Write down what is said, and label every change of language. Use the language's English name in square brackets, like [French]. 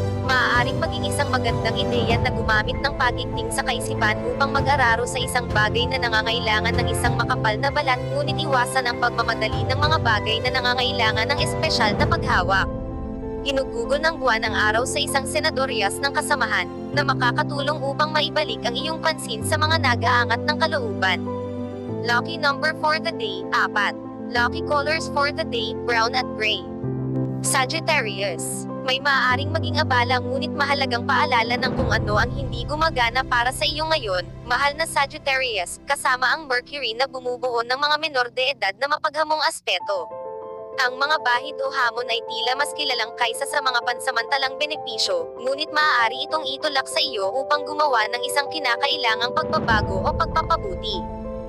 [Filipino] Maaaring maging isang magandang ideya na gumamit ng pagigting sa kaisipan upang mag-araro sa isang bagay na nangangailangan ng isang makapal na balat, ngunit iwasan ang pagmamadali ng mga bagay na nangangailangan ng espesyal na paghawak. Ginugugol ng buwan ang araw sa isang senadoryas ng kasamahan, na makakatulong upang maibalik ang iyong pansin sa mga nag-aangat ng kalooban. [English] Lucky number for the day, 4. Lucky colors for the day, brown at gray. [Filipino] Sagittarius, may maaaring maging abala ngunit mahalagang paalala ng kung ano ang hindi gumagana para sa iyo ngayon, mahal na Sagittarius, kasama ang Mercury na bumubuo ng mga menor de edad na mapaghamong aspeto. Ang mga bahid o hamon ay tila mas kilalang kaysa sa mga pansamantalang benepisyo, ngunit maaari itong itulak sa iyo upang gumawa ng isang kinakailangang pagbabago o pagpapabuti.